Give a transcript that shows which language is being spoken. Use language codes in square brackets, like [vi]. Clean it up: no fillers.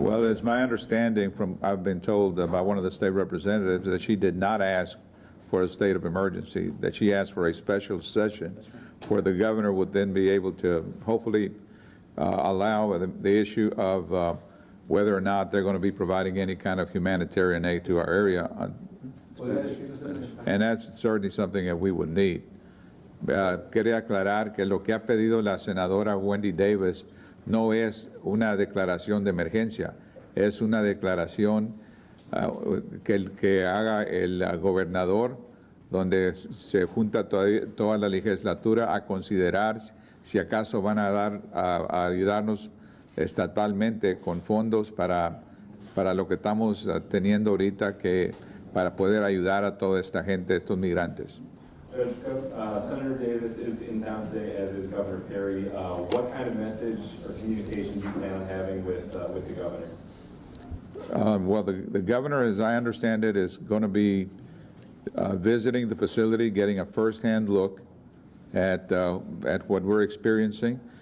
[en] Well, it's my understanding I've been told by one of the state representatives that she did not ask for a state of emergency, that she asked for a special session where the governor would then be able to hopefully allow the issue of whether or not they're going to be providing any kind of humanitarian aid to our area. And that's certainly something that we would need. [es] Quería aclarar que lo que ha pedido la senadora Wendy Davis no es una declaración de emergencia, es una declaración que haga el gobernador, donde se junta toda la legislatura a considerar si acaso van a ayudarnos estatalmente con fondos para lo que estamos teniendo ahorita, para poder ayudar a toda esta gente, estos migrantes. [en] Senator Davis is in town today, as is Governor Perry. What kind of message or communication do you plan on having with the governor? Well, the governor, as I understand it, is going to be visiting the facility, getting a first-hand look at what we're experiencing.